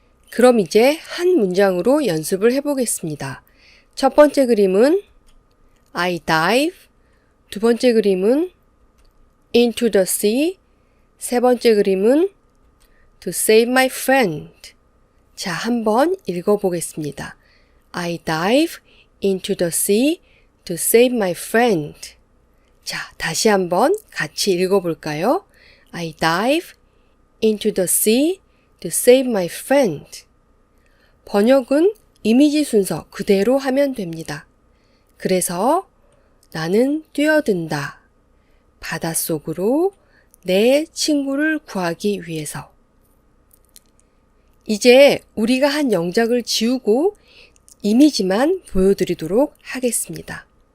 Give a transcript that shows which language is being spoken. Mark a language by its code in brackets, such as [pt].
[ko] 그럼 이제 한 문장으로 연습을 해보겠습니다. 첫 번째 그림은 [en] I dive, [ko] 두 번째 그림은 [en] into the sea, [ko] 세 번째 그림은 [en] to save my friend. [ko] 자, 한번 읽어보겠습니다. [en] I dive into the sea to save my friend. [ko] 자, 다시 한번 같이 읽어볼까요? [en] I dive into the sea to save my friend. [ko] 번역은 이미지 순서 그대로 하면 됩니다. 그래서 나는 뛰어든다. 바닷속으로 내 친구를 구하기 위해서. 이제 우리가 한 영작을 지우고 이미지만 보여드리도록 하겠습니다.